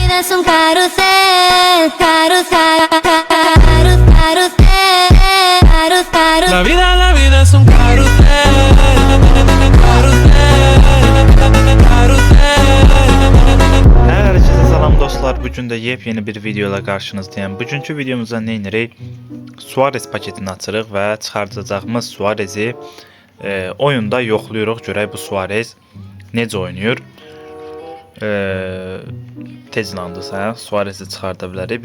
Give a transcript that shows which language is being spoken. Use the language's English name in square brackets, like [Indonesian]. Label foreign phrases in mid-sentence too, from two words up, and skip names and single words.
[Spanish] vida es un carrusel, carrusel, carrusel, carrusel. La vida es un carrusel, carrusel, carrusel. [Azerbaijani] Herkese salam dostlar. Bugün də yepyeni bir video ilə qarşınızdayım. Bugünkü videomuzda nə edirik? Suarez paketini açırıq və çıxardacağımız Suarezi oyunda yoxlayırıq. Görək bu Suarez necə oynayır. Tezlandısa Suarez'i çıxarda bilərik.